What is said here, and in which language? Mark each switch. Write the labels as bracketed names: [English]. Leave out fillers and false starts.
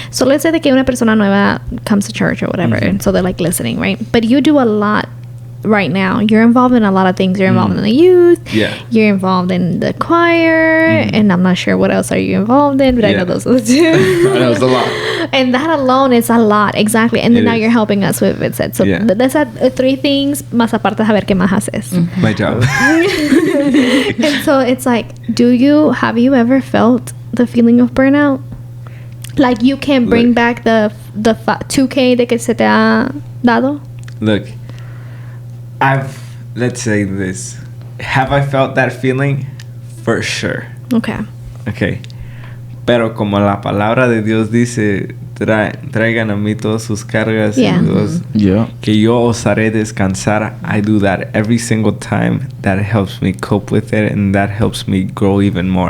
[English] So let's say that [Spanish] una persona nueva [English] comes to church or whatever, and so they're like listening, right? But you do a lot right now. You're involved in a lot of things. You're involved in the youth. Yeah. You're involved in the choir, and I'm not sure what else are you involved in, but I know those are the two. I know it's a lot. And that alone is a lot, exactly. And then It now is. you're helping us with it. So that's 3 things, [Spanish] más aparte saber qué más haces. [English] my job. And so it's like, have you ever felt the feeling of burnout? Like you can bring back the 2K [Spanish] de que se te ha dado? [English] Look, let's say this. Have I felt that feeling? For sure. Okay. Okay. [Spanish] Pero como la palabra de Dios dice, traigan a mí todas sus cargas [English] Yeah. [Spanish] y todos, [English] Yeah. [Spanish] que yo osaré descansar. [English] I do that every single time. That helps me cope with it, and that helps me grow even more.